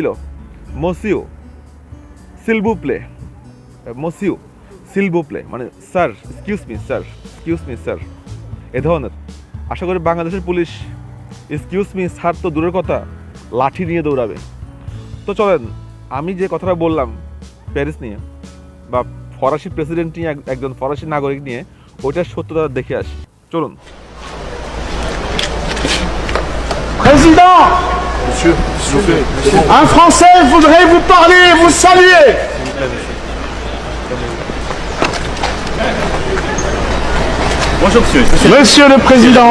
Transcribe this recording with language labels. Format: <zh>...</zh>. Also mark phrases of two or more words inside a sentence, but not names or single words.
<fr>monsieur s'il vous plaît, monsieur s'il vous plaît,</fr> <bn>মানে স্যার,</bn> <en>excuse me sir,</en> <bn>এ ধরনের। আশা করি বাংলাদেশের পুলিশ</bn> <en>excuse me sir</en> <bn>তো দূরের কথা, লাঠি নিয়ে দৌড়াবে। তো চলেন আমি যে কথাটা বললাম প্যারিস নিয়ে বা ফরাসি প্রেসিডেন্ট নিয়ে, একজন ফরাসি নাগরিক নিয়ে, ওইটার সত্যতা দেখে আসি। চলুন।</bn> <fr>Président, Monsieur, s'il vous plaît, c'est bon. un Français voudrait vous parler, vous saluer. Bonjour monsieur. Monsieur le Président,</fr>